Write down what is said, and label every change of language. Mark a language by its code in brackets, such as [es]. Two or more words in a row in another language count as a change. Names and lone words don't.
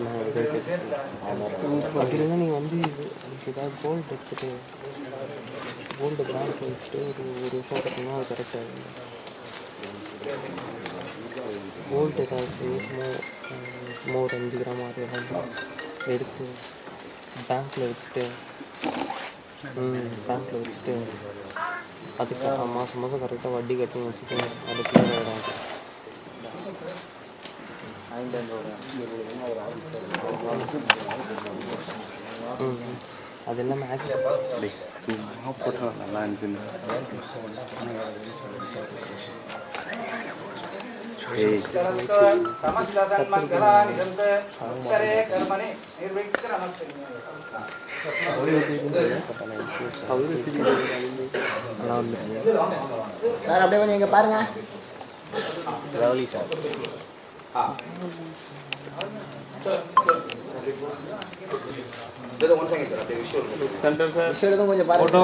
[ta] அப்படி இருந்தால் நீங்கள் வந்து ஏதாவது கோல்டு எடுத்துகிட்டு கோல்டு பிராண்ட் வச்சுட்டு ஒரு வருஷம் கட்டினா அது கரெக்டாக கோல்டு ஏதாவது சும்மா ஒரு 5 கிராம் 6 கிராம் எடுத்து பேங்க்கில் வச்சுட்டு அதுக்கு மாதம் மாதம் கரெக்டாக வட்டி கட்டி வச்சுட்டு அது கிளியர் ஆகிடும். அது எல்லாமே நல்லா இருந்துச்சு. [sa] समस्त सन्मंगलानि सन्ते करे कर्मणि निर्विघ्नमस्तु. [ta] சார் அப்படியே கொஞ்சம் இங்கே பாருங்க. ரவுலி சார். விஷயம் கொஞ்சம் பாருங்க.